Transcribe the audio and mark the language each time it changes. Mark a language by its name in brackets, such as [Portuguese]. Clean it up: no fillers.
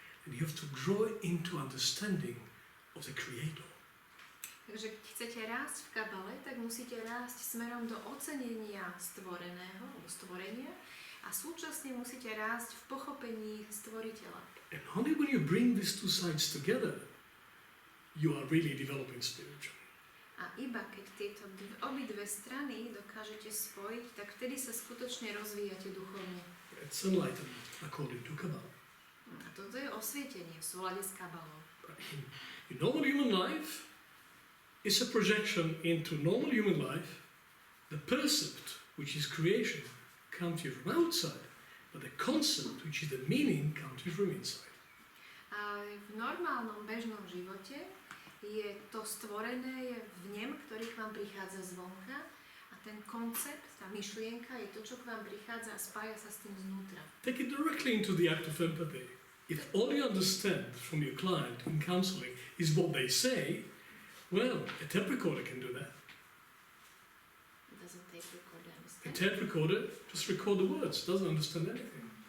[English] And you have to grow into understanding of the Creator. [Slovak] Takže keď chcete rásť v kabale, tak musíte rásť smerom do ocenenia stvoreného, alebo stvorenia, a súčasne musíte rásť v pochopení stvoriteľa. [English] And only when you bring these 2 sides together, you are really developing spiritually. [Slovak] A iba keď tieto obidve strany dokážete spojiť, tak vtedy sa skutočne rozvíjate duchovne. [English] It's enlightenment according to Kabbalah. [Slovak] A toto je osvietenie v súlade s kabalou. [English] In normal human life, it's a projection into normal human life. The percept, which is creation, comes to you from outside, but the concept, which is the meaning, comes to you from inside. [Slovak] A v normálnom bežnom živote je to stvorené, je vnem, ktorý k vám prichádza zvonka, a ten koncept, tá myšlienka je to, čo k vám prichádza a spája sa s tým znútra. [English] Take it directly into the act of empathy. If all you understand from your client in counseling is what they say, well, a tape recorder can do that. Doesn't tape recorder A understand? tape recorder just record the words, doesn't understand anything.